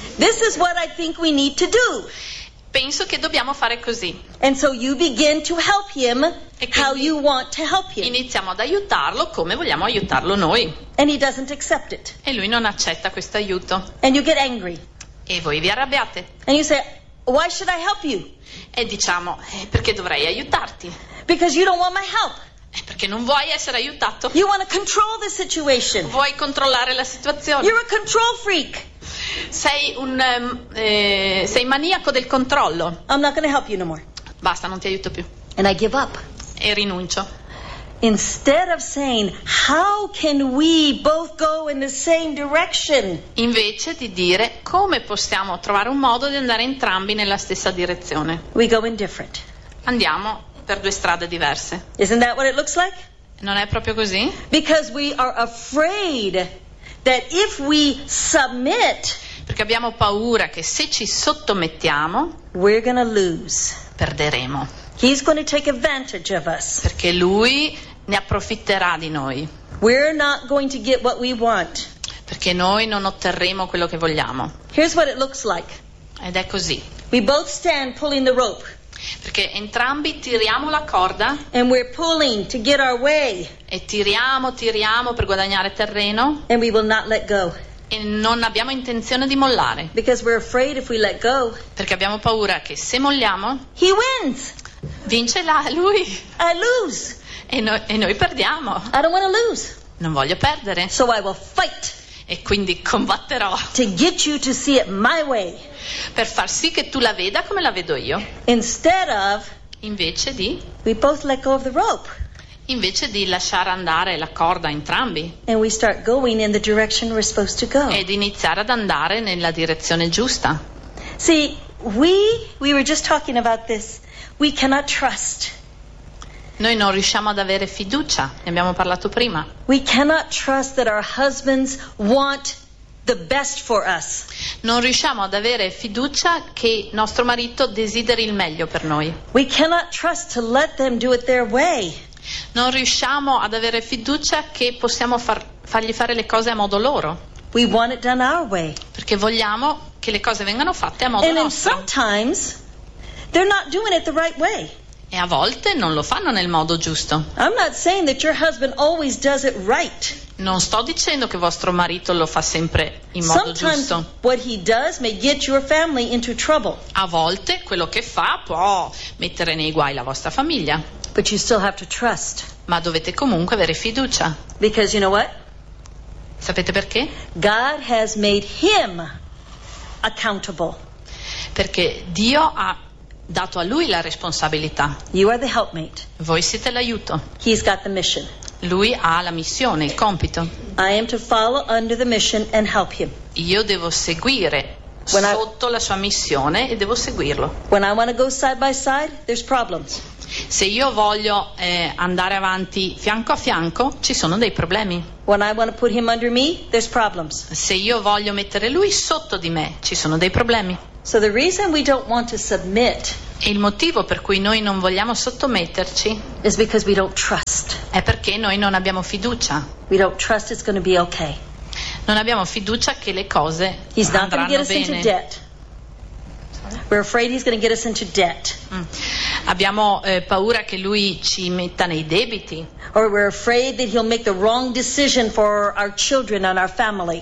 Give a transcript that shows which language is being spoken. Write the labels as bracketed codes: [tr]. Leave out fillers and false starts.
[en] This is what I think we need to do. [it] Penso che dobbiamo fare così. [en] And so you begin to help him how you want to help him. [it] Iniziamo ad aiutarlo come vogliamo aiutarlo noi. [en] And he doesn't accept it. [it] E lui non accetta questo aiuto. [en] And you get angry. [it] E voi vi arrabbiate. [en] And you say, why should I help you? [it] E diciamo, perché dovrei aiutarti? [en] Because you don't want my help. [it] Perché non vuoi essere aiutato. [en] You want to control the situation. [it] Vuoi controllare la situazione. [en] You're a control freak. [it] Sei un sei maniaco del controllo. [en] I'm not gonna help you no more. [it] Basta, non ti aiuto più. [en] And I give up. [it] E rinuncio. [en] Instead of saying, how can we both go in the same direction? [it] Invece di dire come possiamo trovare un modo di andare entrambi nella stessa direzione. [en] We go in different. [it] Andiamo per due strade diverse. [en] Isn't that what it looks like? [it] Non è proprio così? [en] Because we are afraid that if we submit, [it] perché abbiamo paura che se ci sottomettiamo, [en] we're gonna lose. [it] Perderemo. [en] He's going to take advantage of us. [it] Perché lui ne approfitterà di noi. [en] We're not going to get what we want. [it] Perché noi non otterremo quello che vogliamo. [en] Here's what it looks like. [it] Ed è così. [en] We both stand pulling the rope. [it] Perché entrambi tiriamo la corda. [en] And we're pulling to get our way. [it] E tiriamo, tiriamo per guadagnare terreno. [en] And we will not let go. [it] E non abbiamo intenzione di mollare. [en] Because we're afraid if we let go. [it] Perché abbiamo paura che se molliamo. [en] He wins. [it] Vince là lui. [en] I lose. [it] E noi perdiamo. [en] I don't want to lose. [it] Non voglio perdere. [en] So I will fight. [it] E quindi combatterò. [en] To get you to see it my way. [it] Per far sì che tu la veda come la vedo io. [en] Instead of. [it] Invece di. [en] We both let go of the rope. [it] Invece di lasciare andare la corda entrambi. [en] And we start going in the direction we're supposed to go. [it] Ed iniziare ad andare nella direzione giusta. [en] See, we were just talking about this. We cannot trust. [it] Noi non riusciamo ad avere fiducia, ne abbiamo parlato prima. [en] We cannot trust that our husbands want the best for us. [it] Non riusciamo ad avere fiducia che nostro marito desideri il meglio per noi. [en] We cannot trust to let them do it their way. [it] Non riusciamo ad avere fiducia che possiamo fargli fare le cose a modo loro. [en] We want it done our way. [it] Perché vogliamo che le cose vengano fatte a modo [en] and [it] nostro. [en] And sometimes they're not doing it the right way. [it] E a volte non lo fanno nel modo giusto. [en] I'm not saying that your husband always does it right. [it] Non sto dicendo che vostro marito lo fa sempre in modo [en] sometimes [it] giusto. [en] Sometimes what he does may get your family into trouble. [it] A volte quello che fa può mettere nei guai la vostra famiglia. [en] But you still have to trust. [it] Ma dovete comunque avere fiducia. [en] Because you know what? [it] Sapete perché? [en] God has made him accountable. [it] Perché Dio ha dato a lui la responsabilità. [en] You are the helpmate. [it] Voi siete l'aiuto. [en] He's got the mission. [it] Lui ha la missione, il compito. [en] I am to follow under the mission and help him. [it] Io devo seguire sotto la sua missione e devo seguirlo. [en] When I want to go side by side, there's problems. [it] Se io voglio andare avanti fianco a fianco, ci sono dei problemi. [en] When I want to put him under me, there's problems. [it] Se io voglio mettere lui sotto di me, ci sono dei problemi. [en] So the reason we don't want to submit. [it] E il motivo per cui noi non vogliamo sottometterci [en] is because we don't trust. [it] È perché noi non abbiamo fiducia. [en] We don't trust it's going to be okay. [it] Non abbiamo fiducia che le cose [en] he's [it] andranno [en] not gonna get [it] bene. [en] Us into debt. We're afraid he's going to get us into debt. [it] Abbiamo paura che lui ci metta nei debiti. [en] Or we're afraid that he'll make the wrong decision for our children and our family.